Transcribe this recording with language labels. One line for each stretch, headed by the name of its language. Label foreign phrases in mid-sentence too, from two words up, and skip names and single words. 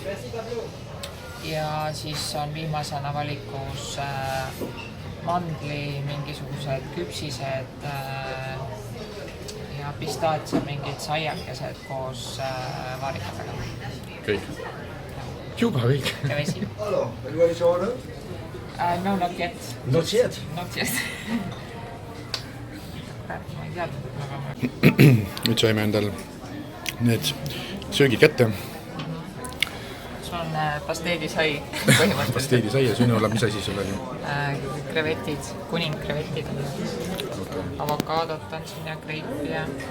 Estonian: Ja siis on viimasena valikus mandli mingisugused küpsised ja pistaatsia mingid saiakesed koos vaarikatega. Kõik. Juba kõik. Ja vesi.
English: No, not yet. Not yet? Not yet.
Estonian: Ma ei teadnud, aga... Nüüd saime endal need söögi kätte. Sul on pasteedisai põhimõtteliselt. Pasteedisai ja sinul on mis asi sul oli? Krevetid, kuningkrevetid. Avokaadot on siin ja kreipi ja...